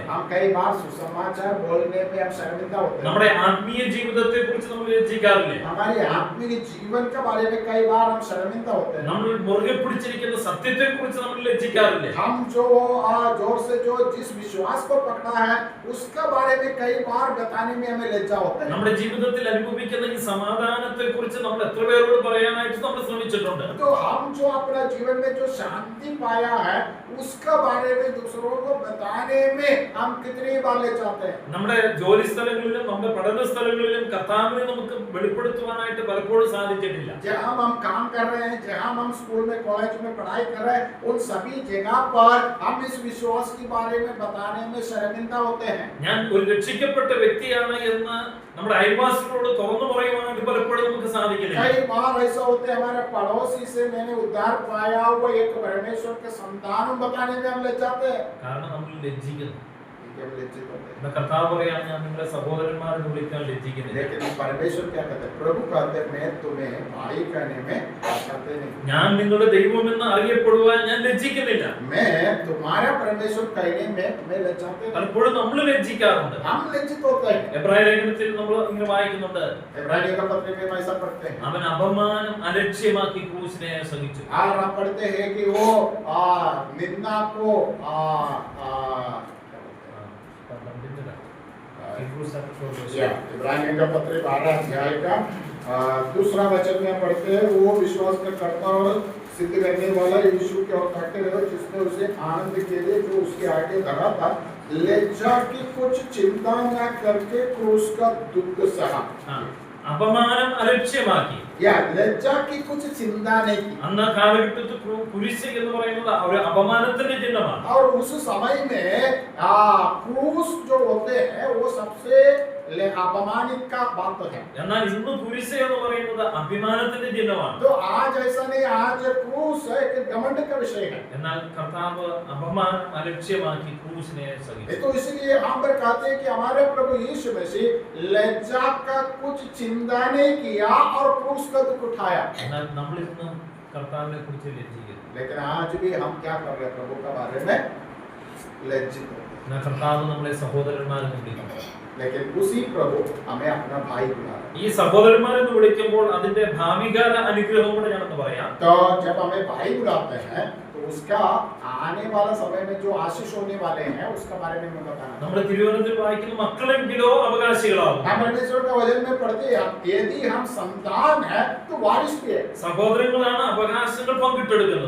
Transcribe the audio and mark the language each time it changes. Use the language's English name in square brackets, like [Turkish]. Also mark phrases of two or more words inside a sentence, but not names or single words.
[Hindi] हम कई बार सुसमाचार बोलने में हम शर्मिंदा होते हैं। [Malayalam] നമ്മുടെ ആത്മീയ ജീവിതത്തെ കുറിച്ച് നമ്മൾ ലജ്ജിക്കാറില്ലേ? [Hindi] हमारे आत्मिक जीवन के बारे में कई बार हम शर्मिंदा होते हैं। [Malayalam] നമ്മൾ മുറുകെ പിടിച്ചിരിക്കുന്ന സത്യത്തെ കുറിച്ച് നമ്മൾ ലജ്ജിക്കാറില്ലേ? [Hindi] हम जो जोर से जो जिस विश्वास को पकड़ा है उसके बारे में कई बार बताने में हमें लज्जा होता है। [Malayalam] നമ്മുടെ ജീവിതത്തിൽ അനുഭവിക്കുന്ന ഈ സമാധാനത്തെ കുറിച്ച് നമ്മൾ എത്ര പേരോട് പറയാനായിട്ട് നമ്മൾ ശ്രമിച്ചിട്ടുണ്ട്? [Hindi] तो हम जो अपना जीवन में जो शांति पाया है उसके बारे में दूसरों को बताने में हम कितनी बार ले जाते हैं। [Malayalam] നമ്മുടെ ജോലി സ്ഥലങ്ങളിലും നമ്മുടെ പഠന സ്ഥലങ്ങളിലും കർത്താവിനെ നമുക്ക് വെളിപ്പെടുത്തുവാനായിട്ട് പലപ്പോഴും സാധിച്ചിട്ടില്ല. [Hindi] जहाँ हम काम कर रहे हैं, जहाँ हम स्कूल में कॉलेज में पढ़ाई कर रहे हैं, उन सभी जगह पर हम इस विश्वास के बारे में बताने में शर्मिंदा होते हैं। [Malayalam] ഞാൻ ഒരു രക്ഷിക്കപ്പെട്ട വ്യക്തിയാണ് എന്ന് നമ്മുടെ അയൽവാസികളോട് തുറന്നു പറയുവാനായിട്ട് പലപ്പോഴും നമുക്ക് സാധിക്കുന്നില്ല. [Hindi] कई बार ऐसा होते हैं हमारे पड़ोसी से मैंने उद्धार पाया हुआ एक परमेश्वर के संतान बताने में हम लज्जाते हैं। [Malayalam] കാരണം നമ്മൾ ലജ്ജിക്കുന്നു. [Hindi] हम लज्जित होते हैं। [Malayalam] നമ്മുടെ കർത്താവ് പറയാണ്, ഞാൻ നിങ്ങളെ സഹോദരന്മാരെന്ന് വിളിക്കാൻ ലജ്ജിക്കുന്നില്ല. [Hindi] लेकिन परमेश्वर क्या कहते हैं? प्रभु कहते हैं मैं तुम्हें भाई कहने में लज्जाते नहीं। [Malayalam] ഞാൻ നിങ്ങളുടെ ദൈവമെന്ന് അറിയപ്പെടുവാൻ ഞാൻ ലജ്ജിക്കുന്നില്ല. [Hindi] मैं तुम्हारा परमेश्वर कहने में तुम्हें लज्जाते नहीं। [Malayalam] പലപ്പോഴും നമ്മൾ ലജ്ജിക്കാറുണ്ട്. [Hindi] हम लज्जित होते हैं। [Malayalam] എബ്രായ ലേഖനത്തിൽ നമ്മൾ ഇങ്ങനെ വായിക്കുന്നുണ്ട്, [Hindi] इब्रानियों का पत्र में ऐसा पढ़ते हैं। [Malayalam] അവൻ അപമാനം അലക്ഷ്യമാക്കി ക്രൂശിനെ സഹിച്ചു. [Hindi] और हम पढ़ते हैं कि वो निंदा को इब्रानियों का पत्र 12 अध्याय का दूसरा वचन में पढ़ते हैं, वो विश्वास का करता और सिद्ध करने वाला यीशु के और ताकते रहो जिसने उसे आनंद के लिए जो उसके आगे धरा था लज्जा की कुछ चिंता न करके क्रूस का दुख सहा। [Malayalam] അപമാനം അലക്ഷ്യമാക്കി. [Hindi] या लज्जा की कुछ चिंता नहीं की। [Malayalam] അന്ന് കാലഘട്ടത്തിൽ കുരിശ് എന്ന് പറയുന്നത് ഒരു അപമാനത്തിന്റെ ചിഹ്നമാണ്. [Hindi] और उस समय में क्रूस जो होते हैं वो सबसे अपमानित का बात है। [Malayalam] എന്നാൽ ഇന്ന് കുരിശ് എന്ന് പറയുന്നത് അഭിമാനത്തിന്റെ ചിഹ്നമാണ്. [Hindi] तो आज ऐसा नहीं, आज क्रूस एक घमंड का विषय है। [Malayalam] എന്നാൽ കർത്താവ് അപമാനം അലക്ഷ്യമാക്കി ക്രൂശിനെ സഹിച്ചു. [Hindi] तो इसलिए हम पर कहते हैं कि हमारे प्रभु यीशु मसीह लज्जा का कुछ चिंता नहीं किया और क्रूस का दुख उठाया। [Malayalam] എന്നാൽ നമ്മൾ ഇന്ന് കർത്താവിനെ കുറിച്ച് ലജ്ജിക്കുന്നു. [Hindi] लेकिन आज भी हम क्या कर रहे हैं? प्रभु के बारे में लज्जित होते हैं। [Malayalam] എന്നാൽ കർത്താവ് നമ്മളെ സഹോദരന്മാരെന്ന് വിളിക്കുന്നു. [Hindi] लेकिन उसी प्रभु हमें अपना भाई बुला रहा है। [Malayalam] ഈ സഹോദരന്മാരെന്ന് വിളിക്കുമ്പോൾ അതിന്റെ ഭാവികാല അനുഗ്രഹം കൂടെ ഞാനൊന്ന് പറയാം. [Hindi] तो जब हमें भाई बुलाते हैं तो उसका आने वाला समय में जो आशीष होने वाले हैं उसका बारे में मैं बताना। [Malayalam] നമ്മുടെ തിരുവനന്തപുരത്തിൽ വായിക്കുന്ന മക്കളെങ്കിലോ അവകാശികളാവും. [Hindi] हम परमेश्वर का वचन में पढ़ते हैं यदि हम संतान है तो वारिस भी है। [Malayalam] സഹോദരങ്ങളാണ് അവകാശങ്ങൾ പങ്കിട്ടെടുക്കുന്നത്.